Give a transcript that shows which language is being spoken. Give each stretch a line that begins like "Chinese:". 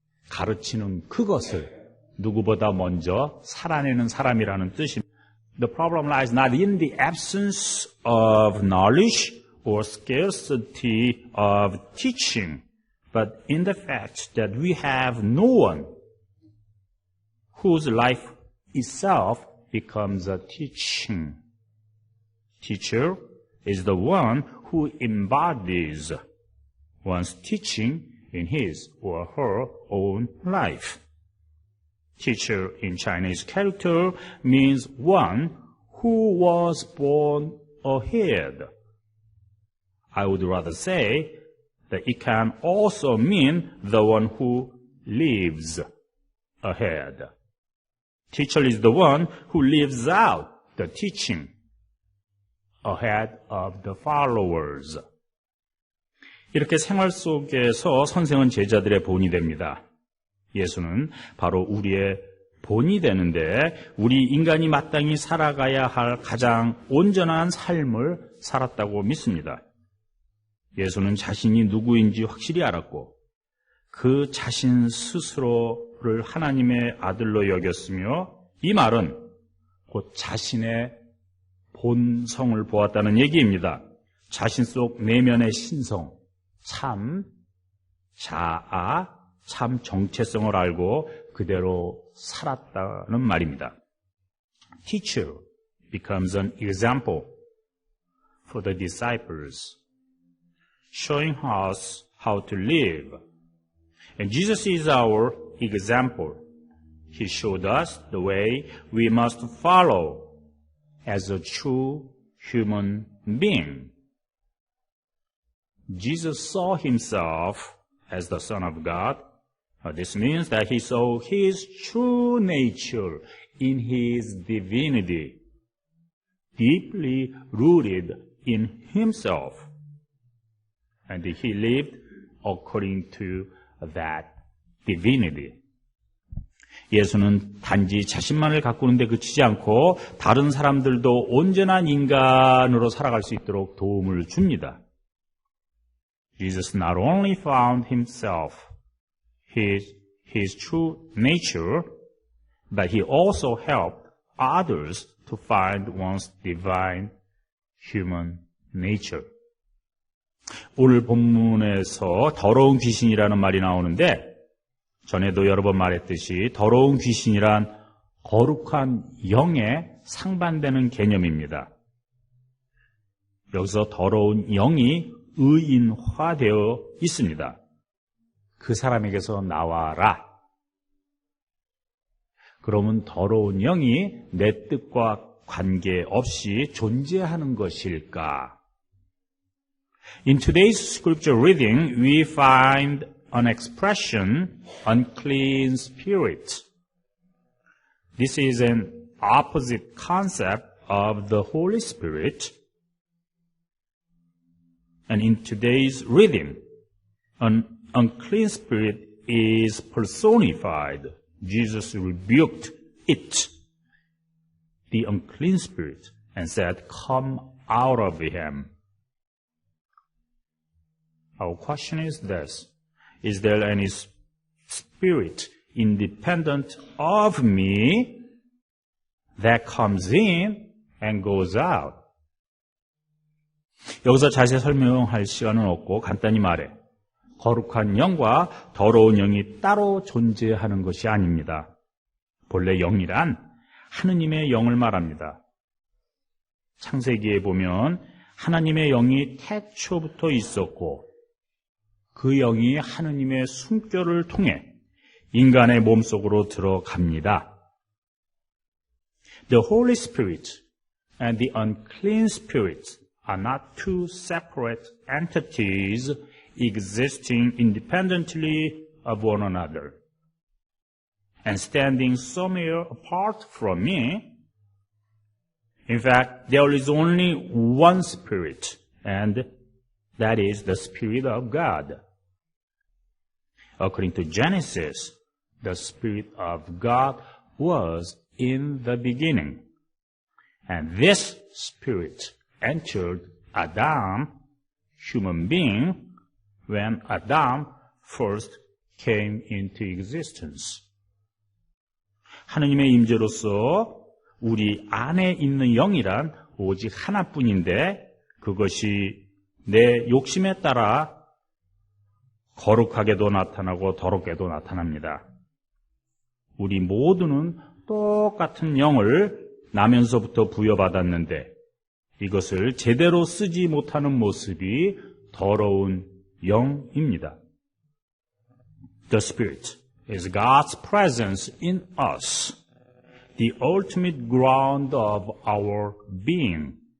Korean: 가르치는 그것을 누구보다 먼저 살아내는 사람이라는 뜻입니다.
English: The problem lies not in the absence of knowledge or scarcity of teaching, but in the fact that we have no one whose life itself becomes a teaching. Teacher is the one who embodies one's teaching in his or her own life. Teacher in Chinese character means one who was born ahead. I would rather say that it can also mean the one who lives ahead. Teacher is the one who lives out the teaching ahead of the followers.
Korean: 이렇게 생활 속에서 선생은 제자들의 본이 됩니다. 예수는 바로 우리의 본이 되는데 우리 인간이 마땅히 살아가야 할 가장 온전한 삶을 살았다고 믿습니다. 예수는 자신이 누구인지 확실히 알았고 그 자신 스스로를 하나님의 아들로 여겼으며 이 말은 곧 자신의 본성을 보았다는 얘기입니다. 자신 속 내면의 신성, 참 자아, 참 정체성을 알고 그대로 살았다는 말입니다.
English: Teacher becomes an example for the disciples, showing us how to live. And Jesus is our example. He showed us the way we must follow as a true human being. Jesus saw himself as the Son of God. This means that he saw his true nature in his divinity, deeply rooted in himself. And he lived according to that divinity.
Korean: 예수는 단지 자신만을 가꾸는 데 그치지 않고 다른 사람들도 온전한 인간으로 살아갈 수 있도록 도움을 줍니다.
English: Jesus not only found himself, his true nature, but he also helped others to find one's divine human nature.
Korean: 오늘 본문에서 더러운 귀신이라는 말이 나오는데 전에도 여러 번 말했듯이 더러운 귀신이란 거룩한 영에 상반되는 개념입니다. 여기서 더러운 영이 의인화되어 있습니다. 그 사람에게서 나와라. 그러면 더러운 영이 내 뜻과 관계없이 존재하는 것일까?
English: In today's scripture reading, we find an expression, unclean spirit. This is an opposite concept of the Holy Spirit. And in today's reading, an unclean spirit is personified. Jesus rebuked it, the unclean spirit, and said, "Come out of him." Our question is this: is there any spirit independent of me that comes in and goes out?
Korean: 여기서 자세히 설명할 시간은 없고 간단히 말해 거룩한 영과 더러운 영이 따로 존재하는 것이 아닙니다. 본래 영이란 하느님의 영을 말합니다. 창세기에 보면 하나님의 영이 태초부터 있었고 그 영이 하느님의 숨결을 통해 인간의 몸속으로 들어갑니다.
English: The Holy Spirit and the unclean spirit are not two separate entities existing independently of one another and standing somewhere apart from me. In fact, there is only one Spirit, and that is the Spirit of God. According to Genesis, the Spirit of God was in the beginning, and this Spirit entered Adam, human being, when Adam first came into existence.
Korean: 하느님의 임재로서 우리 안에 있는 영이란 오직 하나뿐인데 그것이 내 욕심에 따라 거룩하게도 나타나고 더럽게도 나타납니다. 우리 모두는 똑같은 영을 나면서부터 부여받았는데 이것을 제대로 쓰지 못하는 모습이 더러운 영입니다.
English: The Spirit is God's presence in us, the ultimate ground of our being.